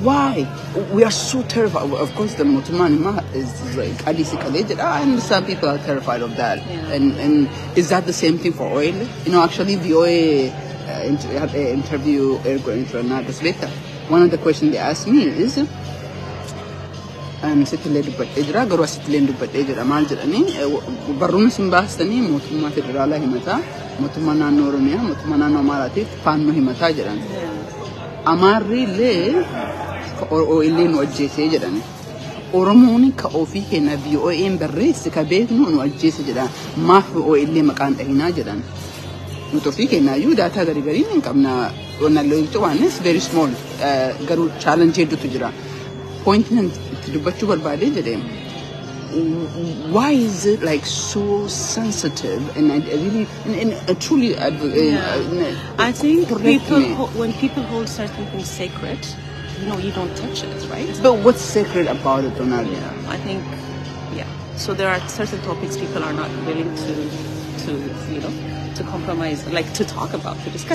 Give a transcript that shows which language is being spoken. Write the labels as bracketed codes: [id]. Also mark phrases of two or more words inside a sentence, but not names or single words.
[en] Why? We are so terrified. Of course, the Mootummaan is like adee. I understand people are terrified of that. Yeah. And is that the same thing for oil? You know, actually, the oil had an interview later. One of the questions they asked me is, [om] Sitile dubbadhee jira garuu asittillee dubbadhee jira maal jedhanii barruun isin baastanii mootummaa federaalaa himataa mootummaa naannoo Oromiyaa mootummaa naannoo Amaaraatiif faannoo himataa jedhan. Amaarri illee illee nu ajjeesee jedhani. Oromoon ka ofii keenya BON barreesse ka beeknu nu ajjeese jedhan. Maaf illee maqaan dhahinaa jedhan. Nuti ofii keenya iyyuu daataa garii hin qabna. Onallee waan [en] is very small [om] garuu challenge hedduutu jira. Point dubbachuu barbaadee jedhee. [en] Why is it like so sensitive and really and truly I think when people hold certain things sacred, you know, you don't touch it, right? But what's sacred about it, Donald? I think, so there are certain topics people are not willing to you know, to compromise, like to talk about, to discuss.